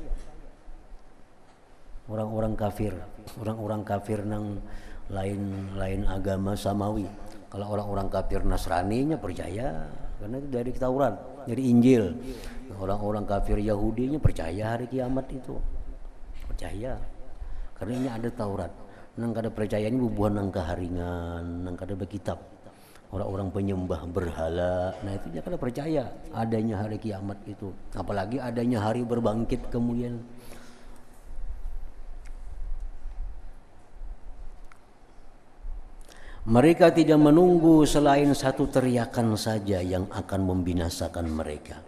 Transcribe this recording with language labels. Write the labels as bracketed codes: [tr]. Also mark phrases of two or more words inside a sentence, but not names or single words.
[bjn] Orang-orang kafir nang lain agama samawi. Kalau orang-orang kafir Nasrani nya percaya, karena itu dari Taurat, dari Injil. Orang-orang kafir Yahudi nya percaya hari kiamat itu, percaya, karena ini ada Taurat. Nang kada percaya ini bubuhan nang keharingan, nang kada berkitab. [id] Orang-orang penyembah berhala, nah itu dia kada percaya adanya hari kiamat itu, apalagi adanya hari berbangkit kemudian. Mereka tidak menunggu selain satu teriakan saja yang akan membinasakan mereka.